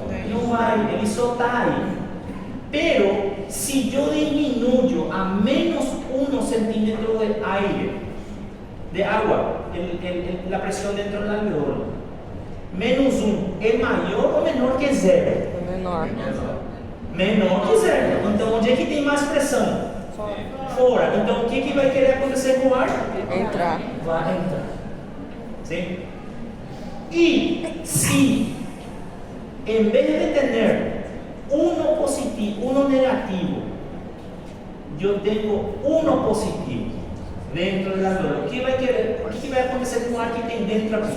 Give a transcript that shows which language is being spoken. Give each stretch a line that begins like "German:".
Spanish: No hay, el só está ahí. Pero, si yo disminuyo a menos 1 centímetro de aire, de agua, la presión dentro del alveolo, menos 1, ¿es mayor o menor que 0? Menor. Menor que 0.
Portuguese: Então, onde é que tem mais pressão? Fora. Então, o que vai querer acontecer com o ar? Entrar. Vai entrar.
Spanish: ¿Sí? Y si, en vez de tener uno positivo, uno negativo, yo tengo uno positivo dentro del alveolo, ¿qué va a acontecer con el
Portuguese: ar que tem
Spanish: dentro aquí?